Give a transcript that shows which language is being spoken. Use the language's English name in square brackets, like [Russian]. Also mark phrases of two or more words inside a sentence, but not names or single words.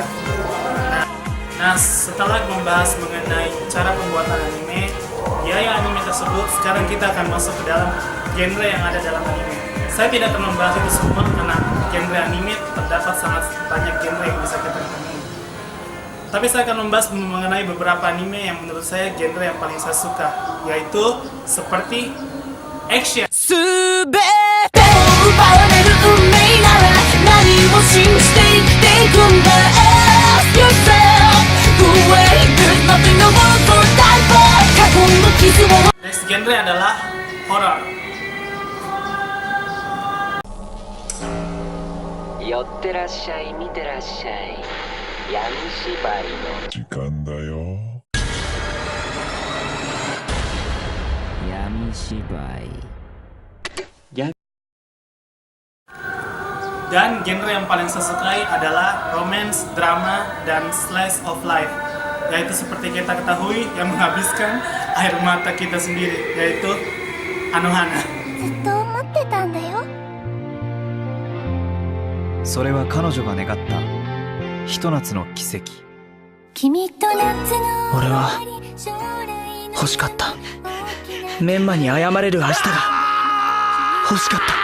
[Indonesian] Nah, setelah membahas mengenai cara pembuatan anime, biaya anime tersebut, sekarang kita akan masuk ke dalam genre yang ada dalam anime. Saya tidak akan membahas itu semua karena genre anime terdapat sangat banyak genre yang bisa kita temui. Tapi saya akan membahas mengenai beberapa anime yang menurut saya genre yang paling saya suka, yaitu seperti action. [Japanese] 全てを奪われる運命なら何を信じて生きていくんだ [English] Ask yourself Wait, there's nothing the world for die for [Japanese] 過去の傷を [English] Next genre [Indonesian] adalah horror. [Japanese] 寄ってらっしゃい見てらっしゃい闇芝居の時間だよ。闇芝居 [Indonesian] Dan genre yang paling saya sukai adalah romance, drama, dan [English] slice of life, [Indonesian] yaitu seperti kita ketahui yang menghabiskan air mata kita sendiri, yaitu Anohana. [Japanese] ずっと思ってたんだよ。それは彼女が願ったひと夏の奇跡。君と夏の俺は欲しかったメンマに謝れる明日が欲しかった。